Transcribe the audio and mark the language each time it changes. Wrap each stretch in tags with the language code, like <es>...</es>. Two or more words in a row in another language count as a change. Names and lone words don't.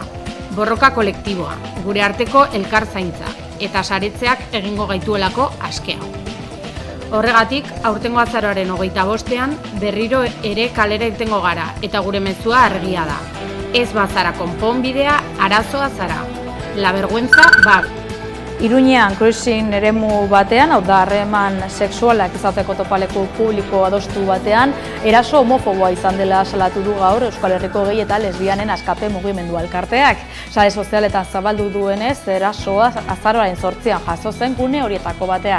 <eu>Borroka kolektiboa, gure arteko elkarzaintza eta saretzeak egingo gaituelako askea. Horregatik, aurtengo azaroaren 25ean berriro ere kalera irtengo gara eta gure mezua argia da. Ez bazara konponbidea, arazoa zara.</eu> <es>La vergüenza va.</es> <eu>Iruñean cruising eremu batean, hau da harreman sexualak izateko topaleku publiko adostu batean, eraso homofoboa izan dela salatu du gaur Euskal Herriko gay eta lesbianen askape mugimendua elkarteak. Sare sozialetan zabaldu duenez, erasoa azaroaren 8an jaso zen gune horietako batean.</eu>